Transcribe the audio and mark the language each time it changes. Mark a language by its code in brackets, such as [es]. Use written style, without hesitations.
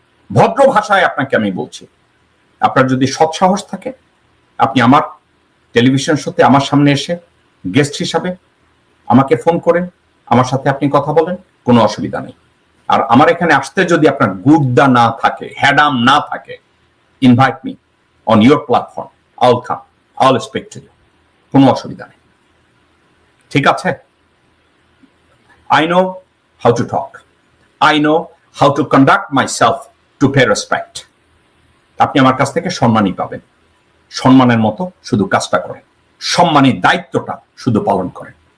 [bn] ভদ্র ভাষায় আপনাকে আমি বলছি, আপনার যদি সৎসাহস থাকে আপনি আমার টেলিভিশন শোতে আমার সামনে এসে গেস্ট হিসাবে আমাকে ফোন করেন, আমার সাথে আপনি কথা বলেন, কোনো অসুবিধা নেই। আর আমার এখানে আসতে যদি আপনার গুদ্দা না থাকে, হ্যাডাম না থাকে, [en] invite me on your platform, I will come, I will speak to you, [bn] কোনো অসুবিধা নেই, ঠিক আছে? [en] I know how to talk. I know how to conduct myself to pay respect. [bn] আপনি আমার কাছ থেকে সম্মানই পাবেন। সম্মানের মতো শুধু কাজটা করেন, সম্মানের দায়িত্বটা শুধু পালন করেন।